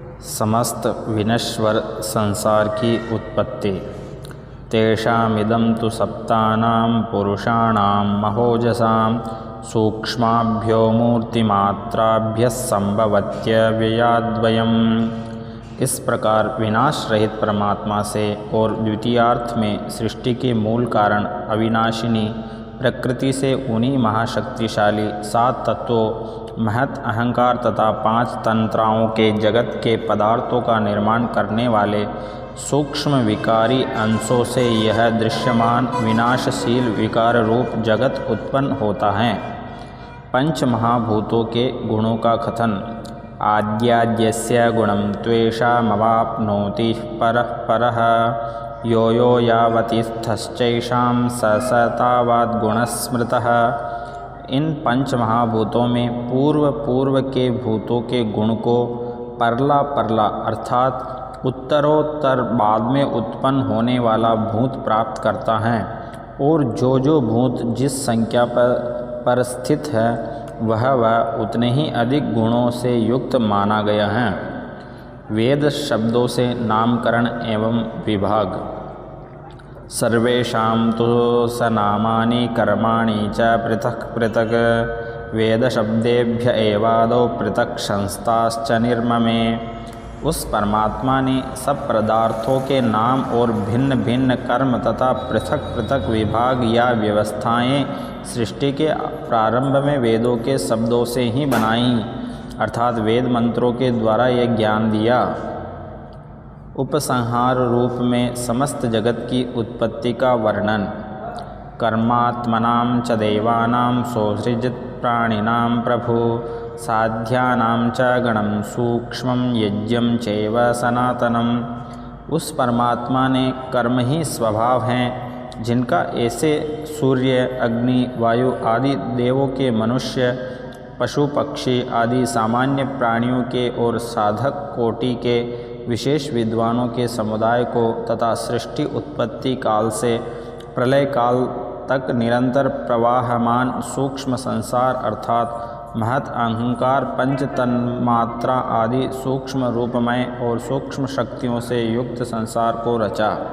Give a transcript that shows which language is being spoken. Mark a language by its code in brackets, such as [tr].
[hi] समस्त विनश्वर संसार की उत्पत्ति। [sa] तेषामिदं तु सप्तानां पुरुषाणां महोजसां सूक्ष्माभ्यो मूर्तिमात्राभ्यः संभवत्यव्ययाद्वयम्। [hi] इस प्रकार विनाश रहित परमात्मा से और द्वितीयार्थ में सृष्टि के मूल कारण अविनाशिनी प्रकृति से उन्हीं महाशक्तिशाली 7 तत्वों महत अहंकार तथा 5 तंत्राओं के जगत के पदार्थों का निर्माण करने वाले सूक्ष्म विकारी अंशों से यह दृश्यमान विनाशशील विकार रूप जगत उत्पन्न होता है। पंच महाभूतों के गुणों का कथन। [sa] आद्याद्यस्य गुणं त्वेषामवाप्नोति परः परः यो यो यावतीस्थश्चैषां स स तावद्गुणस्मृतः। [hi] इन पंच महाभूतों में पूर्व के भूतों के गुण को परला परला अर्थात उत्तरोत्तर बाद में उत्पन्न होने वाला भूत प्राप्त करता है, और जो भूत जिस संख्या पर स्थित है वह उतने ही अधिक गुणों से युक्त माना गया है। वेद शब्दों से नामकरण एवं विभाग। [sa] सर्वेषां तु सनामानि कर्माणि च पृथक पृथक वेद शब्देभ्य एवादौ पृथक संस्थाश्च निर्ममे। [hi] उस परमात्मा ने सब पदार्थों के नाम और भिन्न भिन्न कर्म तथा पृथक पृथक विभाग या व्यवस्थाएं सृष्टि के प्रारंभ में वेदों के शब्दों से ही बनाई, अर्थात वेद मंत्रों के द्वारा यह ज्ञान दिया। उपसंहार रूप में समस्त जगत की उत्पत्ति का वर्णन। [sa] कर्मात्मनां च देवानां सोऽसृजत् प्राणिनां प्रभु साध्यानां च गणं सूक्ष्मं यज्ञं चैव सनातनम्। [hi] उस परमात्मा ने कर्म ही स्वभाव हैं, जिनका ऐसे सूर्य, अग्नि, वायु आदि देवों के, मनुष्य, पशु पक्षी आदि सामान्य प्राणियों के और साधक कोटि के विशेष विद्वानों के समुदाय को तथा सृष्टि उत्पत्ति काल से प्रलय काल तक निरंतर प्रवाहमान सूक्ष्म संसार अर्थात महत अहंकार, पंच तन्मात्रा आदि सूक्ष्म रूपमय और सूक्ष्म शक्तियों से युक्त संसार को रचा।